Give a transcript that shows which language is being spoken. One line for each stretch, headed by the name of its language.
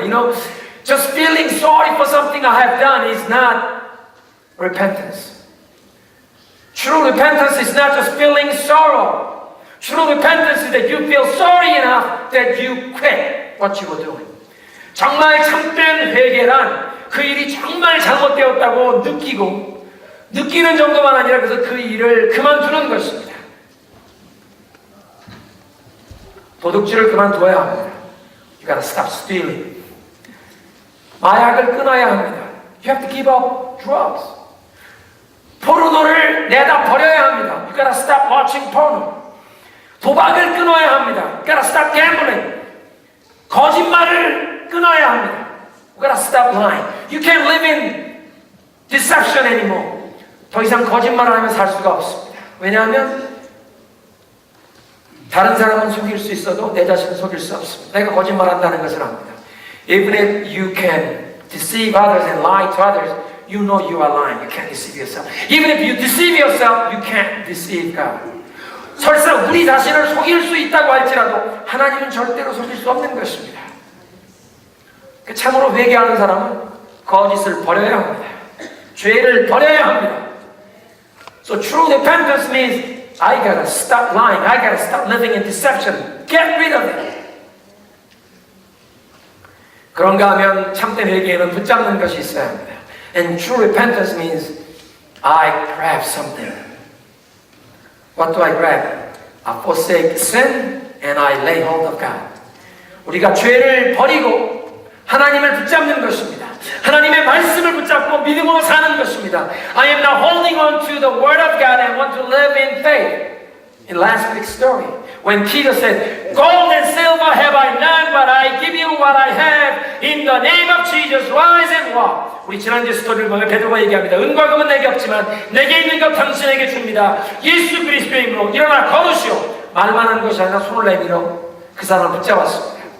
English: You know, just feeling sorry for something I have done is not repentance. True repentance is not just feeling sorrow. True repentance is that you feel sorry enough that you quit what you were doing.
Korean: 정말 참된 회개란 그 일이 정말 잘못되었다고 느끼고 느끼는 정도만 아니라 그래서 그 일을 그만두는 것입니다. 도둑질을 그만두어야 합니다.
English: You gotta stop stealing.
Korean: 마약을 끊어야 합니다.
English: You have to give up drugs.
Korean: 포르노를 내다 버려야 합니다.
English: You gotta stop watching porno.
Korean: 도박을 끊어야 합니다.
English: You gotta stop gambling.
Korean: 거짓말을 끊어야 합니다.
English: You gotta stop lying. You can't live in deception anymore.
Korean: 더 이상 거짓말을 하면 살 수가 없습니다. 왜냐하면 다른 사람은 속일 수 있어도 내 자신은 속일 수 없습니다. 내가 거짓말한다는 것을 압니다.
English: Even if you can deceive others and lie to others, you know you are lying. You can't deceive yourself. Even if you deceive yourself, you can't deceive God.
Korean: 설사 우리 자신을 속일 수 있다고 할지라도 하나님은 절대로 속일 수 없는 것입니다. 참으로 회개하는 사람은 거짓을 버려야 합니다. 죄를 버려야 합니다.
English: So true repentance means I gotta stop lying. I gotta stop living in deception. Get rid of it.
Korean: 그런가 하면 참된 회개에는 붙잡는 것이 있어야 합니다.
English: And true repentance means I grab something. What do I grab? I forsake sin and I lay hold of God.
Korean: 우리가 죄를 버리고 하나님을 붙잡는 것입니다. 하나님의 말씀을 붙잡고 믿음으로 사는 것입니다.
English: I am now holding on to the word of God and want to live in faith. In last week's story, when Peter said, "Gold and silver have I none, but I give you what I have. In the name of Jesus, rise and walk."
Korean: 우리 지난주 스토리를 보면 베드로가 얘기합니다. 은과 금은 내게 없지만 내게 있는 것 당신에게 줍니다. 예수 그리스도의 이름으로 일어나 걸으시오. 말만 한 것이 아니라 손을 내밀어 그 사람을 붙잡았습니다.